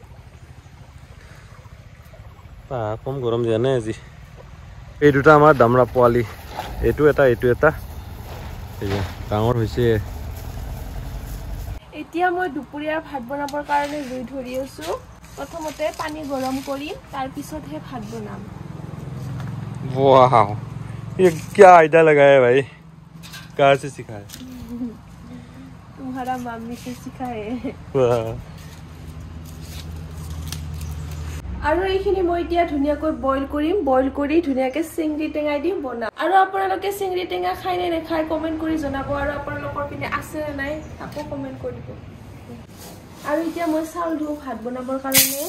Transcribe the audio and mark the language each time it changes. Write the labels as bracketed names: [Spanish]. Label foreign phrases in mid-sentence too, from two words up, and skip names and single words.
[Assamese] কম গৰম দিয়া নাই আজি এই দুটা আমাৰ দামৰা পোৱালি এইটো এটা ডাঙৰ হৈছে এতিয়া মই দুপৰীয়াৰ ভাত বনাবৰ কাৰণে জুই ধৰি আছোঁ প্ৰথমতে পানী গৰম কৰিম তাৰপিছতহে ভাত বনাম [Hindi] वाह ये क्या आइडिया लगाया भाई कहाँ से सीखा है तुम्हारा मम्मी से सीखा है [Assamese] আৰু এইখিনি মই এতিয়া ধুনীয়াকৈ বইল কৰিম বইল কৰি ধুনীয়াকৈ চিংৰি টেঙাই দি বনাম আৰু আপোনালোকে চিংৰি টেঙা খাই নে নেখায় কমেণ্ট কৰি জনাব আৰু আপোনালোকৰ পিনে আছে নে নাই আকৌ কমেণ্ট কৰিব আৰু এতিয়া মই চাউল ধুওঁ ভাত বনাবৰ কাৰণে